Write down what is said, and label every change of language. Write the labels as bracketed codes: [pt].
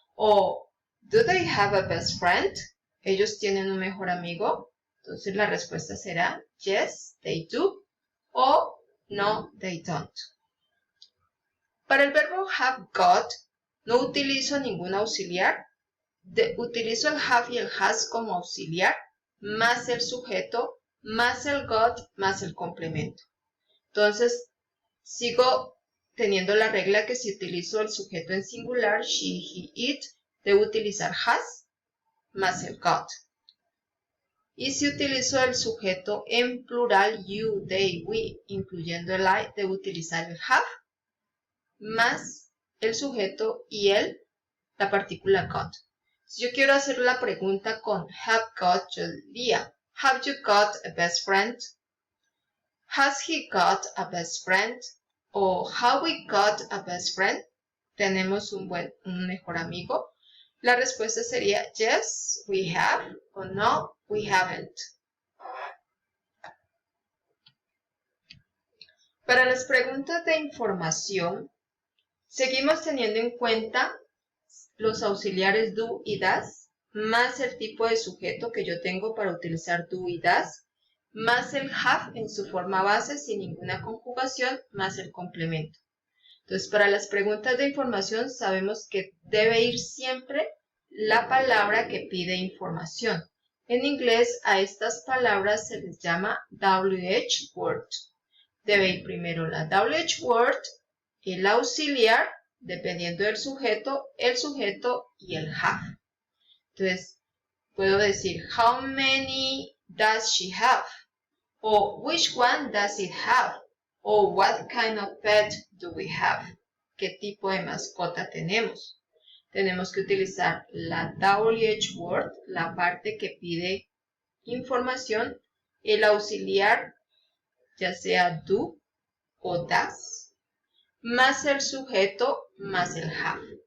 [en] O, do they have a best friend? [es] ¿Ellos tienen un mejor amigo? Entonces la respuesta será, [en] yes, they do. O, no, they don't. [es] Para el verbo have got, no utilizo ningún auxiliar. Utilizo el have y el has como auxiliar, más el sujeto, más el got, más el complemento. Entonces, sigo teniendo la regla que si utilizo el sujeto en singular, she, he, it, debo utilizar has, más el got. Y si utilizo el sujeto en plural, you, they, we, incluyendo el I, debo utilizar el have, más el sujeto y la partícula got. Si yo quiero hacer la pregunta con have got, yo diría, [en] have you got a best friend? Has he got a best friend? O have we got a best friend? [es] ¿Tenemos un mejor amigo? La respuesta sería [en] yes, we have, [es] o [en] no, we haven't. [es] Para las preguntas de información, seguimos teniendo en cuenta los auxiliares do y das, más el tipo de sujeto que yo tengo para utilizar do y das, más el have en su forma base sin ninguna conjugación, más el complemento. Entonces, para las preguntas de información sabemos que debe ir siempre la palabra que pide información. En inglés a estas palabras se les llama WH word. Debe ir primero la WH word, el auxiliar, dependiendo del sujeto, el sujeto y el have. Entonces, puedo decir, [en] how many does she have? O which one does it have? O what kind of pet do we have? [es] ¿Qué tipo de mascota tenemos? Tenemos que utilizar la WH word, la parte que pide información, el auxiliar, ya sea do o das, más el sujeto, más el have.